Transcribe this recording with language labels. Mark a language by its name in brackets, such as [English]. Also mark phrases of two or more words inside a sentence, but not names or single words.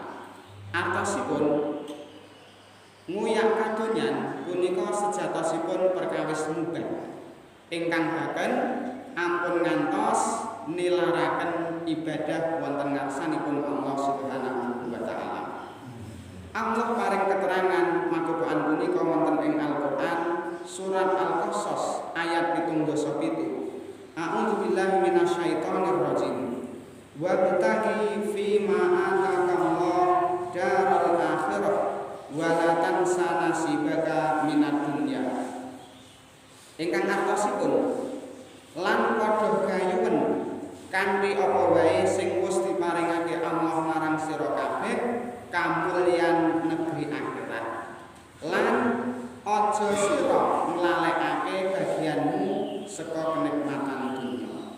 [Javanese] Artosipun nguyak kadonyan punika sejatosipun perkawis mubah ingkang baken ampun ngantos nilaraken ibadah wonten ngarsanipun Allah [Arabic] سبحانه وتعالى. [Javanese] Allah paring keterangan makopokan punika wonten ing Al-Qur'an surat Al-Qasas ayat 77. [Arabic] أعوذ بالله من الشيطان الرجيم. وابتغ فيما آتاك الله الدار الآخرة ولا تنس نصيبك من الدنيا. [Javanese] Ingkang artosipun lan padha gayuhen kanthi apa wae sing wis diparingake Allah marang sira kabeh kamulyan negeri akhirat. Lan aja sira nglalekake bagianmu saka kenikmatan dunya.